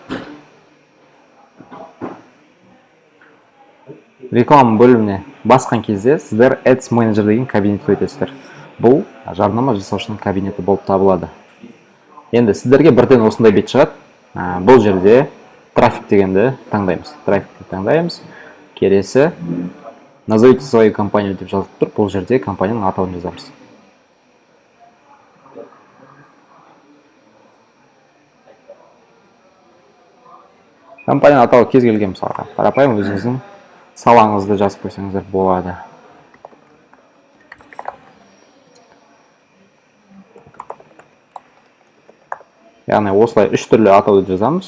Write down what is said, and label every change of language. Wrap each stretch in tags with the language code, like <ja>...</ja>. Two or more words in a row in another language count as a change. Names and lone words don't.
<kk>Реклама бөліміне басқан кезде сіздер Ads Manager деген кабинетке өтесіздер. Бұл жарнама жасаушының кабинеті болып табылады. Енді сіздерге бірден осындай бет шығады. Бұл жерде трафик дегенді таңдаймыз. Трафикті таңдаймыз. Келесі</kk> <ru>назовите свою компанию</ru> <kk>деп жазылып тұр. Бұл жерде компанияның атауын жазамыз. Компанияның атауы кез келген мысалға. Қарапайым өзіңіздің салаңызды жазып қойсаңыздар болады. Яғни осылай үш түрлі атауды жазамыз.</kk>